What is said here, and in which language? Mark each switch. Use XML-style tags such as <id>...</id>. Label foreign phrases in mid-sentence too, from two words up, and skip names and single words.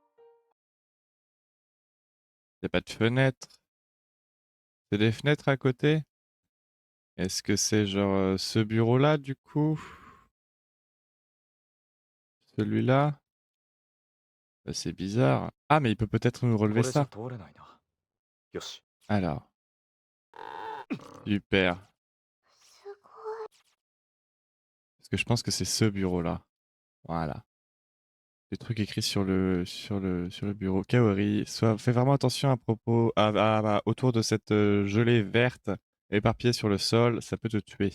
<fr>Il n'y a pas de fenêtres. C'est des fenêtres à côté? Est-ce que c'est genre ce bureau-là du coup? Celui-là? Bah, c'est bizarre. Ah, mais il peut peut-être nous</fr> <ja>こ</ja> <fr>relever</fr> <ja>れじゃ</ja> <fr>ça.</fr> <ja>通れないな。よし。</ja> <fr>Alors, super.</fr> <ja>すごい</ja> <fr>Parce que je pense que c'est ce bureau-là. Voilà. des trucs écrits sur le bureau. Kaori, fais vraiment attention à propos, autour de cette gelée verte éparpillée sur le sol, ça peut te tuer.</fr>